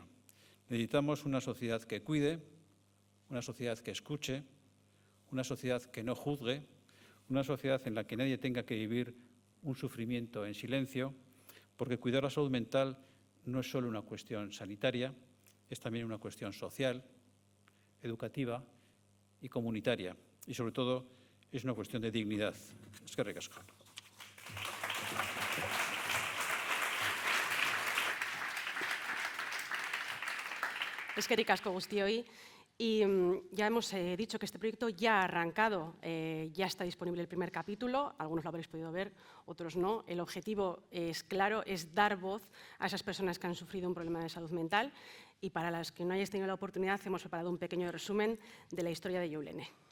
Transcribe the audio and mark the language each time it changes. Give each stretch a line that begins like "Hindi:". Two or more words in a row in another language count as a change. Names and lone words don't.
Spanish: Necesitamos una sociedad que cuide, una sociedad que escuche, una sociedad que no juzgue, una sociedad en la que nadie tenga que vivir un sufrimiento en silencio, porque cuidar la salud mental no es solo una cuestión sanitaria, es también una cuestión social, educativa y comunitaria. Y, sobre todo, es una cuestión de dignidad.
Basque: Eskerrik asko. Eskerrik asko guztioi.
Spanish: Y ya hemos dicho que este proyecto ya ha arrancado, ya está disponible el primer capítulo, algunos lo habréis podido ver, otros no. El objetivo es claro, es dar voz a esas personas que han sufrido un problema de salud mental, y para las que no hayáis tenido la oportunidad hemos preparado un pequeño resumen de la historia de Youlene.